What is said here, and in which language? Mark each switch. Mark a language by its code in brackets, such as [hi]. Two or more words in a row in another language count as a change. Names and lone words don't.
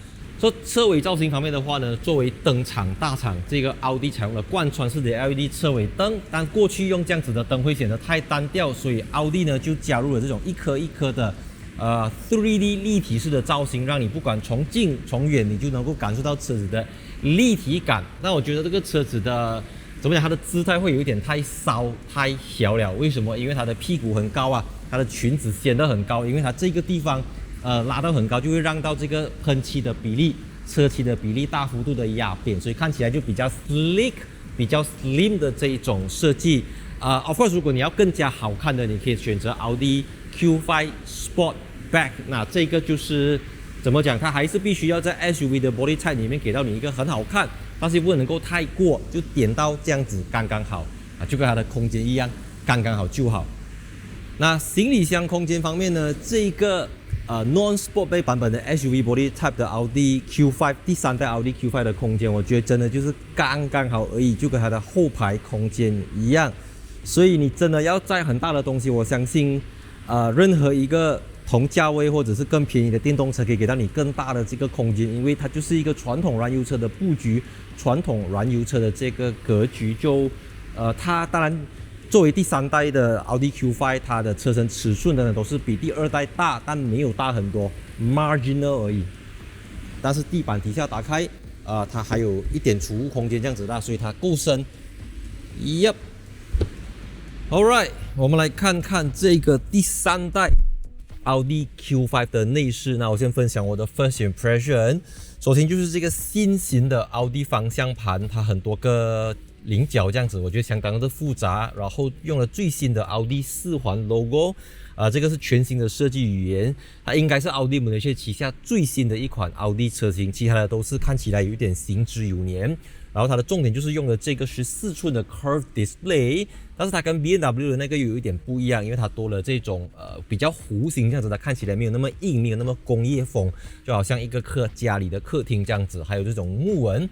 [zh] 說車尾造型方面的話呢，作為燈廠大廠，這個奧迪採用了貫穿式的 LED 車尾燈，但過去用這樣子的燈會顯得太單調，所以奧迪呢就加入了這種一顆一顆的3D 立體式的造型，讓你不管從近從遠，你就能夠感受到車子的立體感。那我覺得這個車子的怎麼講，它的姿態會有一點太騷太小了。為什麼？因為它的屁股很高啊，它的裙子顯得很高，因為它這個地方拉到很高，就會讓到這個噴漆的比例、車漆的比例大幅度的壓扁，所以看起來就比較 sleek、比較 slim 的這一種設計。 [en] Of course， [zh] 如果你要更加好看的，你可以選擇奧迪 Q5 Sportback。那這個就是怎麼講，它還是必須要在 SUV 的 [en] body type [zh] 裡面給到你一個很好看，但是不能夠太過，就點到這樣子剛剛好啊，就跟它的空間一樣，剛剛好就好。那行李箱空間方面呢，這個 non-Sportback 版本的 SUV [en] body type [zh] 的奧迪 Q5 第3代奧迪 Q5 的空間，我覺得真的就是剛剛好而已，就跟它的後排空間一樣。所以你真的要載很大的東西，我相信任何一個同價位或者是更便宜的電動車可以給到你更大的這個空間，因為它就是一個傳統燃油車的布局，傳統燃油車的這個格局就它當然作為第3代的奧迪 Q5，它的車身尺寸呢都是比第2代大，但沒有大很多 ，marginal 而已。但是地板底下打開，它還有一點儲物空間這樣子大，所以它夠深。 [en] Yep。Alright， [zh] 我們來看看這個第3代奧迪 Q5 的內飾。那我先分享我的 [en] first impression。 [zh] 首先就是這個新型的奧迪方向盤，它很多個稜角這樣子，我覺得相當的複雜，然後用了最新的奧迪4環 logo， 這個是全新的設計語言，它應該是奧迪 Malaysia 旗下最新的一款奧迪車型，其他的都是看起來有一點行之有年。然後它的重點就是用了這個14寸的 [en] Curve Display， [zh] 但是它跟 BMW 的那個有一點不一樣，因為它多了這種比較弧形這樣子，它看起來沒有那麼硬，沒有那麼工業風，就好像一個家裡的客廳這樣子，還有這種木紋。